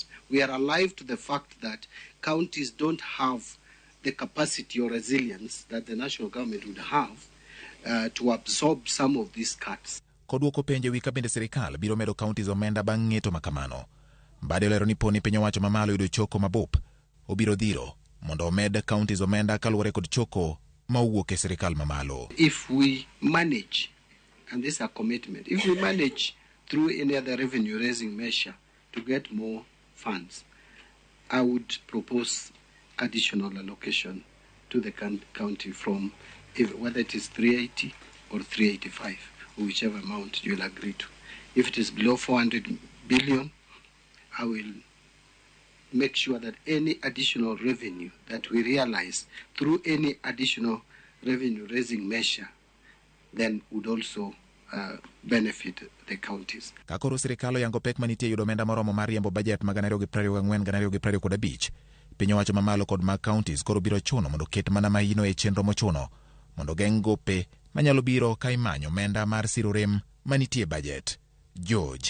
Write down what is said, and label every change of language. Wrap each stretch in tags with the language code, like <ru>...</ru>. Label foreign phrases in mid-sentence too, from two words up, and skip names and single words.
<en>We are alive to the fact that counties don't have the capacity or resilience that the national government would have to absorb some of these cuts.</en> <luo>Koduoko penje wika bende sirikal biro medo counties omenda bang' ng'eto makamano. Mbadi lero ni poni piny owacho mamalo yudo choko mabup obiro dhiro mondo omed counties omenda kaluwore kod choko ma owuok e sirikal mamalo.</luo> <en>If we manage, and this is a commitment, if we manage through any other revenue raising measure to get more funds, I would propose additional allocation to the county from whether it is 380 or 385, or whichever amount you'll agree to. If it is below 400 billion, I will make sure that any additional revenue that we realize through any additional revenue raising measure then would also benefit the counties.</en> <luo>Kakoro sirikalo yango pek manitie yudo omenda moromo mar riembo budget mag 2024-2025, piny owacho mamalo kod mag counties koro biro chuno mondo ket mana maino e chenro mochuno mondo geng' gope manyalo biro ka imanyo omenda mar siro rem manitie budget.</luo>